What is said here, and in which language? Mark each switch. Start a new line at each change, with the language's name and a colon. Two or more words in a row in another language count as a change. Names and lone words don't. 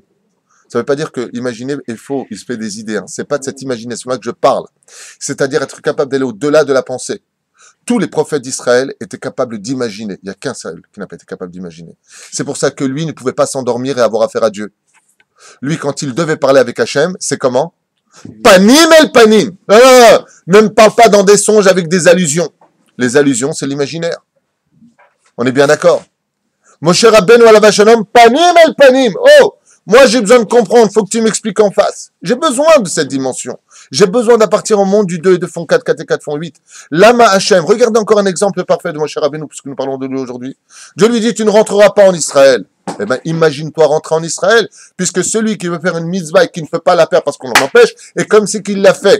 French: Ça ne veut pas dire que imaginer est faux, il se fait des idées. Hein. C'est pas de cette imagination-là que je parle. C'est-à-dire être capable d'aller au-delà de la pensée. Tous les prophètes d'Israël étaient capables d'imaginer. Il n'y a qu'un seul qui n'a pas été capable d'imaginer. C'est pour ça que lui ne pouvait pas s'endormir et avoir affaire à Dieu. Lui, quand il devait parler avec Hachem, c'est comment?
Hebrew: פנים אל פנים.
French: Ne me parle pas dans des songes avec des allusions. Les allusions, c'est l'imaginaire. On est bien d'accord?
Hebrew: משה רבנו עליו השלום, פנים אל פנים.
French: Oh, moi j'ai besoin de comprendre, faut que tu m'expliques en face. J'ai besoin de cette dimension. J'ai besoin d'appartir au monde du 2 et de fond 4, 4 et 4 font 8. Lama Hachem, regardez encore un exemple parfait de Moshe Rabbeinu, puisque nous parlons de lui aujourd'hui. Dieu lui dit, tu ne rentreras pas en Israël. Eh bien, imagine-toi rentrer en Israël, puisque celui qui veut faire une mitzvah et qui ne peut pas la faire parce qu'on l'empêche, est comme si qu'il l'a fait.